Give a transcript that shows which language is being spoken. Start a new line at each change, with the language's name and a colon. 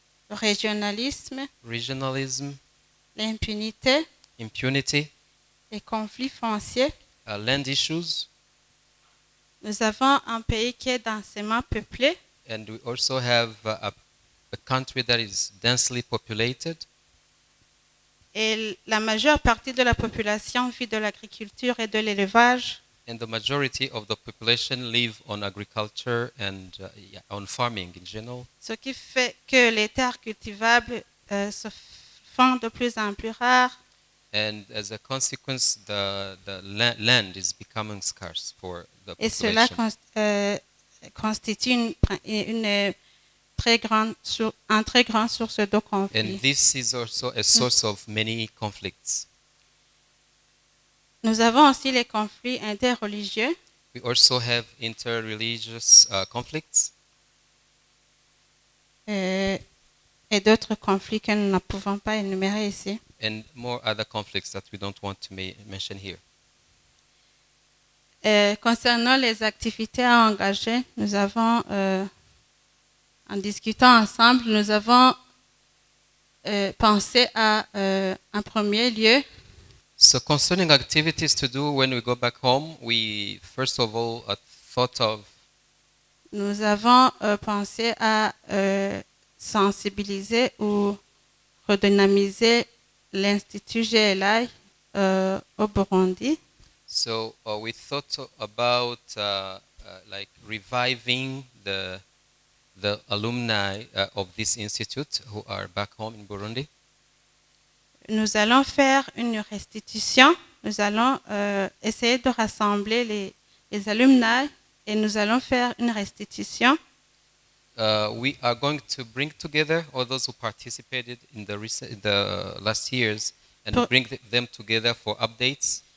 French: le régionalisme,
English: regionalism,
French: l'impunité,
English: impunity,
French: les conflits fonciers.
English: land issues,
French: Nous avons un pays qui est densément peuplé
English: and we also have a country that is densely populated,
French: et la majeure partie de la population vit de l'agriculture et de l'élevage.
English: and the majority of the population live on agriculture and on farming in general.
French: Ce qui fait que les terres cultivables se font de plus en plus rares
English: And as a consequence, the land is becoming scarce for the
French: et cela
English: population.
French: constitue une très grande source de conflit.
English: And this is also a source of many conflicts.
French: Nous avons aussi les conflits interreligieux.
English: We also have interreligious conflicts
French: Et d'autres conflits que nous ne pouvons pas énumérer ici.
English: and more other conflicts that we don't want to mention here.
French: Concernant les activités à engager, nous avons, en discutant ensemble, nous avons pensé à, en premier lieu,
English: So concerning activities to do when we go back home, we first of all thought of
French: nous avons pensé à sensibiliser ou redynamiser l'Institut GLI au Burundi.
English: So we thought about like reviving the alumni of this institute who are back home in Burundi.
French: Nous allons faire une restitution. Nous allons essayer de rassembler les alumni et nous allons faire une restitution.
English: We are going to bring together all those who participated in the last years and bring them together for updates.